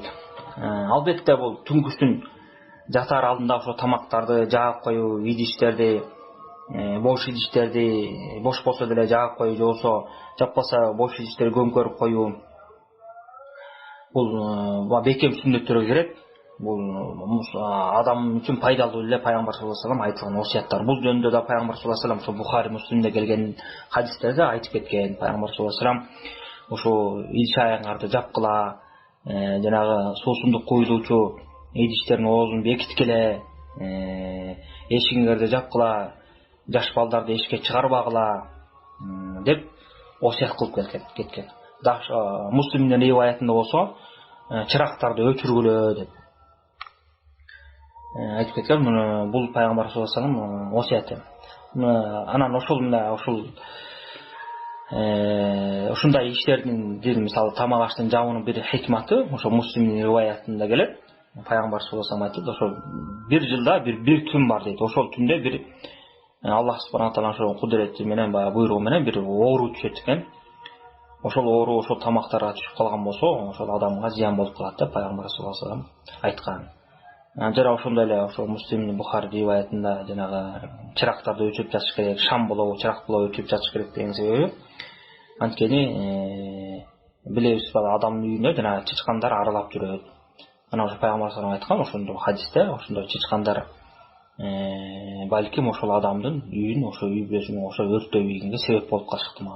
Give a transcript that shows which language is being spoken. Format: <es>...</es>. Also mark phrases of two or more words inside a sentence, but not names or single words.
<ky>Албетте бул түнкүсүн жатар алдында ошо тамактарды жаап коюу, идиштерди, бош идиштерди бош болсо деле жаап коюу, же болсо жаппаса бош идиштерди көмкөрүп коюу. Бул бекем сүннөттөргө кирет. Бул адам үчүн пайдалуу эле пайгамбар</ky> <ar>صلى الله عليه وسلم</ar> <ky>айткан осуяттар. Бул жөнүндө да пайгамбар</ky> <ar>صلى الله عليه وسلم</ar> <ky>Бухари, Муслимде келген хадистерде айтып кеткен. Пайгамбар</ky> <ar>صلى الله عليه وسلم</ar> <ky>ошо идиш аяңарды жапкыла, жанагы суусундук куюлуучу идиштердин оозун бекиткиле, эшигиңерди жапкыла, жаш балдарды эшикке чыгарбагыла деп осуят кылып кеткен. Муслимдин риваятында болсо, чырактарды өчүргүлө деп айтып кеткен. Бул пайгамбар</ky> <ar>صلى الله عليه وسلم</ar> <ky>осуяты. Анан ушундай иштердин мисалы тамак аштын жабуунун бир хикматы ошо Муслимдин риваятында келет. Пайгамбар</ky> <ar>صلى الله عليه وسلم</ar> <ky>айтты, ошо бир жылда бир түн бар дейт. Ошол түндө бир</ky> <ar>الله سبحانه وتعالى</ar> <ky>ошо кудурети менен баягы буйругу менен бир оору түшөт экен. Ошол оору ошол тамактарга түшүп калган болсо, ошол адамга зыян болуп калат деп пайгамбар</ky> <ar>صلى الله عليه وسلم</ar> <ky>айткан. Жана ошондой эле ошо Муслимдин Бухари риваятында жанагы чырактарды өчүрүп жатыш керек, шам болобу, чырак болобу өчүрүп жатыш керек деген себеби. Анткени билебиз бала адамдын үйүнө жана чычкандар аралап жүрөт. Ана ошо пайгамбар салам айткан ошондо хадисте, ошондо чычкандар балким ошол адамдын үйүн, ошо үй бүлөсүн ошо өрттөп ийгенге себеп болуп калышы ыктымал.</ky>